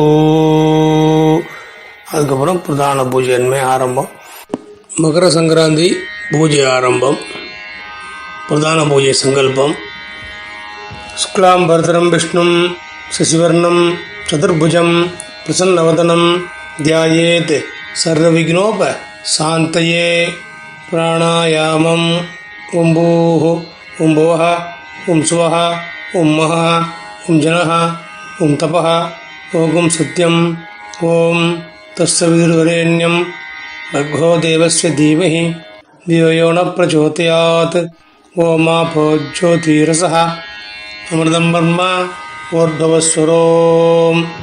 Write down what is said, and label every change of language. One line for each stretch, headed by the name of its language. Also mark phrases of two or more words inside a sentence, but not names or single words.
Tamil: அதுக்கப்புறம் பிரதான பூஜை ஆரம்பம் மகர சங்கராந்தி பூஜை ஆரம்பம் பிரதான பூஜை சங்கல்பம் சுக்லாம்
Sanskrit: बरधरं विष्णुं शशिवर्णं चतुर्भुजं प्रसन्नवदनं ध्यायेत् सर्वविघ्नोप शान्तये प्राणायामम् ஓம்பூஹ ओम भुवः ओम सुवः ओम महः ओम जनः ओम तपः ओम सत्यम् ओम तत्सवितुर्वरेण्यं भर्गो देवस्य धीमहि धियो यो न प्रचोदयात् ओमापो ज्योतिरसः अमृतं ब्रह्म ऊर्ध्वस्वरोम्